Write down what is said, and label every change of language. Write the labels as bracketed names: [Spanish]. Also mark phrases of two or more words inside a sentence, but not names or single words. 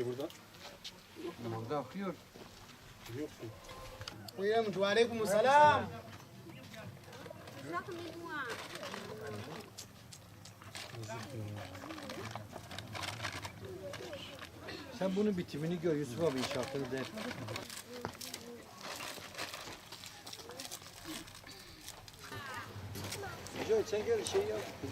[Turkish] Orada akıyor. [Arabic] وعليكم السلام. [Turkish] Sen bunun bitimini gör Yusuf abi inşaatını der. Hocam sen gel şey yap.